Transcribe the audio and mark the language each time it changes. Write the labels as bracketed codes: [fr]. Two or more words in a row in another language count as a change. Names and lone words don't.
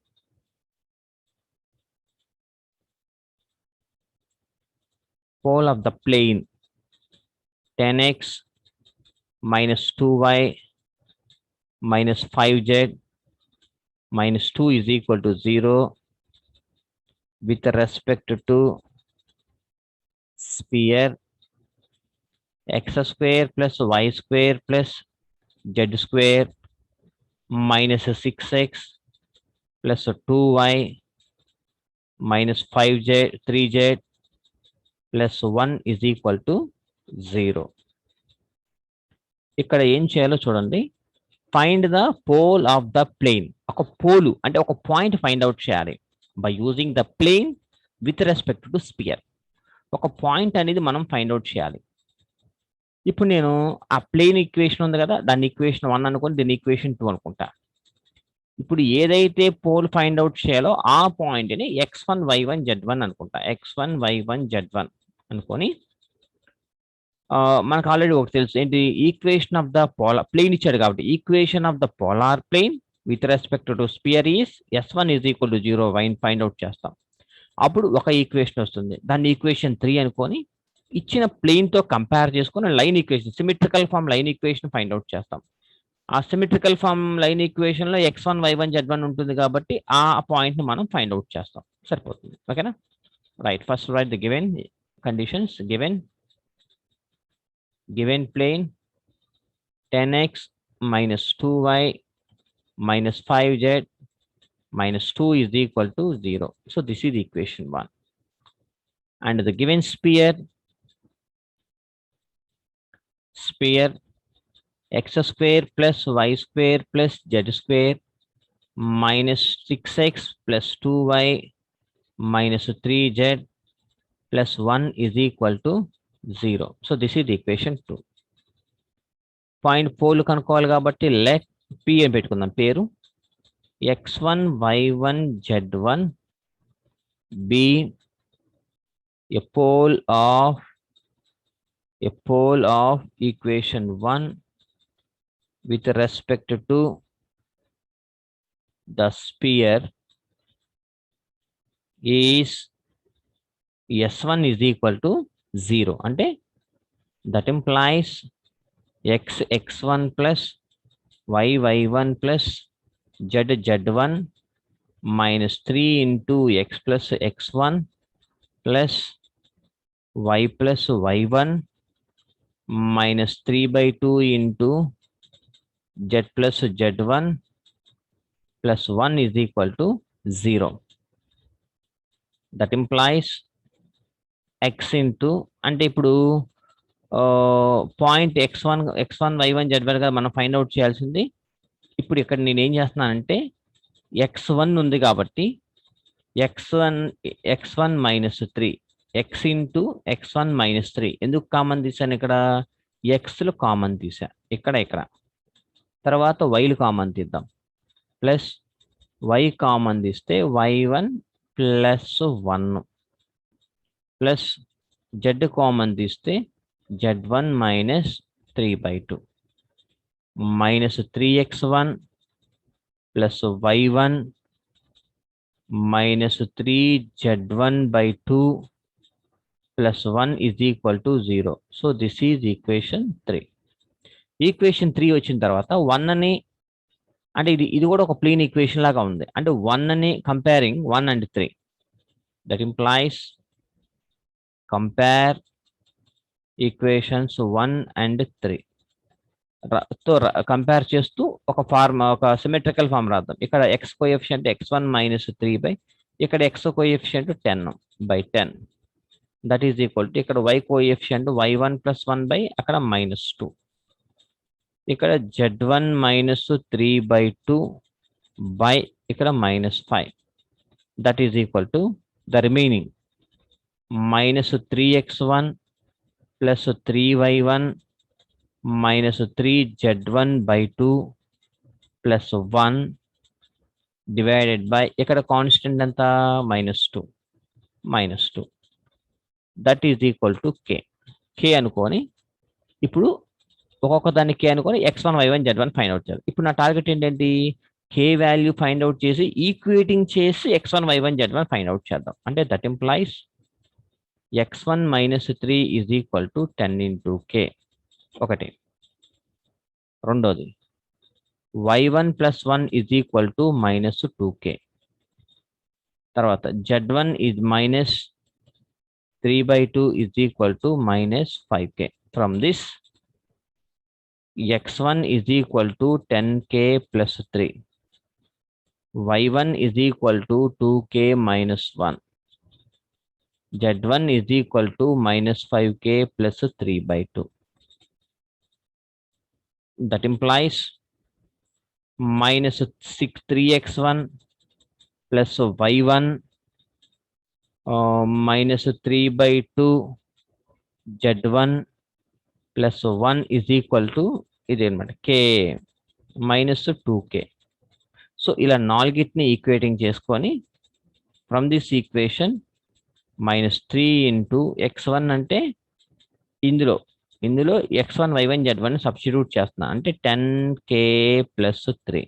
[en] pole of the plane 10x minus 2y minus 5z minus 2 is equal to 0 with respect to sphere x square plus y square plus z square minus 6x plus 2y minus 5z 3z plus 1 is equal to 0. [te] ఇక్కడ ఏం చేయాలో చూడండి. [en] find the pole of the plane. [te] ఒక పోలు అంటే ఒక [en] point find out చేయాలి by using the plane with respect to sphere. [te] ఒక పాయింట్ అనేది మనం [en] find out [te] చేయాలి. ఇప్పుడు నేను ఆ [en] plane equation [te] ఉంది కదా, దాన్ని ఈక్వేషన్ 1 అనుకోని దీన్ని ఈక్వేషన్ 2 అనుకుంటా. ఇప్పుడు ఏదైతే పోల్ [en] find out [te] చేయాలో ఆ పాయింట్ని x1 y1 z1 అనుకుంటా. x1 y1 z1 అనుకొని మనకు ఆల్రెడీ ఒకటి తెలుసు ఏంటి, [en] equation of the polar plane [te] ఇచ్చాడు కాబట్టి [en] equation of the polar plane with respect to sphere is s1 is equal to 0 one find out చేస్తాం. [te] అప్పుడు ఒక ఈక్వేషన్ వస్తుంది, దాన్ని ఈక్వేషన్ 3 అనుకొని ఇచ్చిన ప్లేన్ తో కంపేర్ చేసుకొని [en] line equation symmetrical form line equation find out [te] చేస్తాం. ఆ [en] symmetrical form line equation [te] లో x1 y1 z1 ఉంటుంది కాబట్టి ఆ పాయింట్ ని మనం [en] find out [te] చేస్తాం. సరిపోతుంది. ఓకేనా? [en] right, first write the given conditions. given plane 10x minus 2y minus 5z minus 2 is equal to 0. So this is equation 1. And the given sphere x square plus y square plus z square minus 6x plus 2y minus 3z plus 1 is equal to 0. So this is equation 2. [te] పాయింట్ పోల్ కనుక్కోవాలి కాబట్టి లెట్ p అని పెట్టుకుందాం పేరు. [en] x1 y1 z1 be a pole of equation 1 with respect to the sphere is s1 is equal to 0. అంటే that implies x1 plus y1 plus z1 minus 3 into x plus x1 plus y plus y1 minus 3 by 2 into z plus z1 plus 1 is equal to 0. That implies x into [te] అంటే ఇప్పుడు పాయింట్ x1 y1 z1 గా మనం [en] find out [te] చేయాల్సింది. ఇప్పుడు ఇక్కడ నేను ఏం చేస్తున్నానంటే x1 ఉంది కాబట్టి [en] x1 minus 3 x into x1 minus 3 [te] ఎందుకు కామన్ తీసాను, ఇక్కడ xలు కామన్ తీసా, ఇక్కడ తర్వాత వైలు కామన్ తీద్దాం. [en] plus y కామన్ తీస్తే y1 plus 1 plus z కామన్ తీస్తే z1 minus 3 by 2 minus 3x1 plus y1 minus 3z1 by 2 plus 1 is equal to 0. So this is equation 3. Equation 3 [te] వచ్చిన తర్వాత 1 అని అంటే ఇది కూడా ఒక [en] plane equation [te] లాగా ఉంది. అంటే 1 అని [en] comparing 1 and 3. That implies compare equations 1 and 3 [te] తో కంపేర్ చేస్తూ ఒక [en] symmetrical form రాద్దాం. ఇక్కడ x coefficient x1 minus 3 by ఇక్కడ x coefficient 10 by 10 that is equal to ఇక్కడ y coefficient y1 plus 1 by అక్కడ -2 ఇక్కడ z1 minus 3 by 2 by ఇక్కడ -5. That is equal to the remaining -3x1 plus 3y1 minus 3z1 by 2 plus 1 divided by [te] ఇక్కడ కాన్స్టెంట్ ఎంత -2 [en] that is equal to k [te] అనుకొని ఇప్పుడు ఒక్కొక్క దాన్ని కే అనుకొని x1 y1 z1 [en] find out [te] చేయాలి. ఇప్పుడు నా టార్గెట్ ఏంటంటే [en] k value find out [te] చేసి ఈక్వేటింగ్ చేసి x1 y1 z1 [en] find out [te] చేద్దాం. [en] అంటే that implies x1 - 3 is equal to 10 into k. [te] ఒకటి. రెండోది [en] y1 + 1 is equal to -2k. తర్వాత z1 is -3/2 is equal to -5k. From this, x1 is equal to 10k plus 3. y1 is equal to 2k minus 1. z1 is equal to -5k plus 3/2. That implies -3x1 plus y1 -3/2 z1 plus 1 is equal to [te] ఇది అనమాట [en] k -2k. [te] సో ఇలా నాలుగిటిని ఈక్వేటింగ్ చేసుకొని [en] from this equation -3 into x1 [te] అంటే ఇందులో x1 y1 z1 సబ్స్టిట్యూట్ చేస్తున్నా అంటే [en] 10k plus 3.